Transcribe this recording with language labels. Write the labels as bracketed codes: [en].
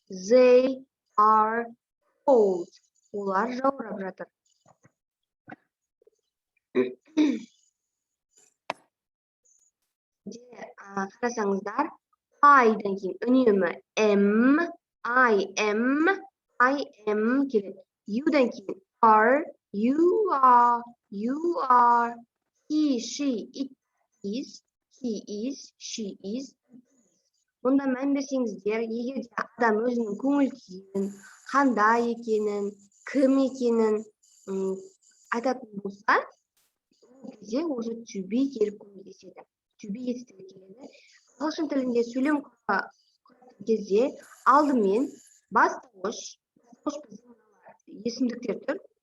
[en] They are cold. [kk] Олар жаурап жатыр. Қарасаңыздар, I-дан кейін үнемі am, [en] I am [kk] келеді. [en] You-дан [kk] кейін [en] are, you are, he, she, it is, he is, she is. [kk] Онда мән берсеңіздер, егер адам өзінің көңіл күйін, қандай екенін, кім екенін айтатын болса, ол кезде осы to be келіп көмектеседі. To be етістігі келеді. Ағылшын тілінде сөйлем құратын кезде алдымен бастауыш біздің есімдіктер тұр.